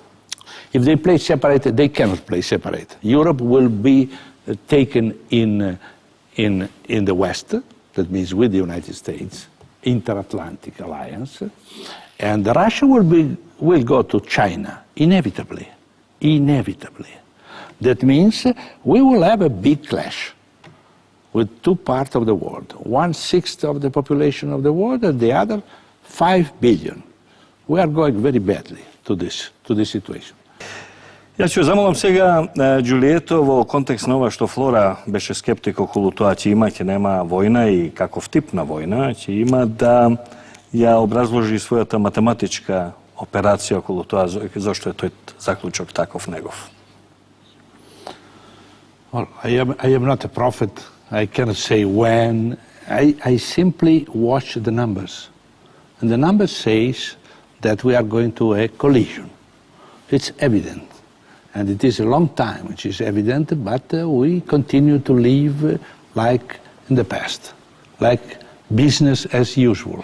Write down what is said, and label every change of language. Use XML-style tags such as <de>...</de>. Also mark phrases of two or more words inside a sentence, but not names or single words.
<en>If they play separate, they cannot play separate. Europe will be taken in the West, that means with the United States, inter-Atlantic alliance, and Russia will go to China, inevitably. That means we will have a big clash with two parts of the world, 1/6 of the population of the world and the other 5 billion. We are going very badly to this situation.</en> <mk>Ја ќе замолам сега Giulietto во контекст на ова што Флора беше скептик околу тоа ќе има, ќе нема војна и каков тип на војна ќе има, да ја образложи својата математичка операција околу тоа зашто е тој заклучок таков негов.</mk> <en>Well, I am not a prophet. I cannot say when. I simply watch the numbers. And the numbers says that we are going to a collision. It's evident. And it is a long time, which is evident, but we continue to live like in the past, like business as usual.</en>